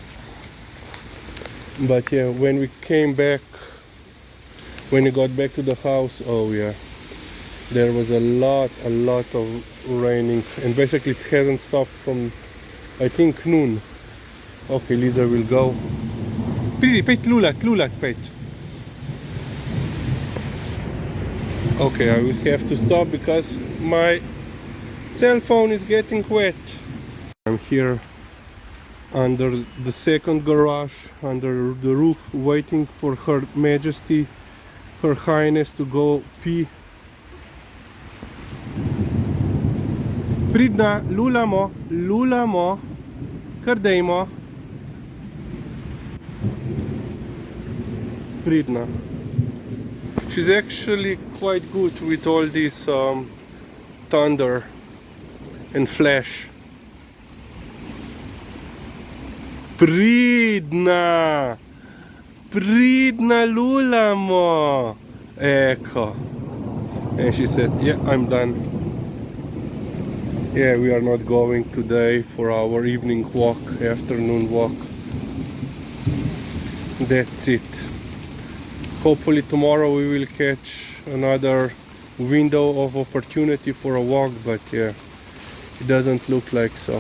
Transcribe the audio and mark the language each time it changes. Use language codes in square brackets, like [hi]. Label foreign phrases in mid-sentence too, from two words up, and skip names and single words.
[en] But yeah, when we came back, when we got back to the house, oh yeah, there was a lot of raining, and basically it hasn't stopped from, I think, noon. Okay, Liza will go. [sl] Pet, lulat, pet. [en] Okay, I will have to stop because my cell phone is getting wet. I'm here under the second garage, under the roof, waiting for Her Majesty, Her Highness to go pee. [sl] Pridna, lulamo, kardejmo. Pridna. [en] She's actually quite good with all this thunder and flash. [sl] Pridna! Pridna lulamo! Ecco. [en] And she said, yeah, I'm done. Yeah, we are not going today for our evening walk, afternoon walk. That's it. Hopefully tomorrow we will catch another window of opportunity for a walk, but yeah, it doesn't look like so.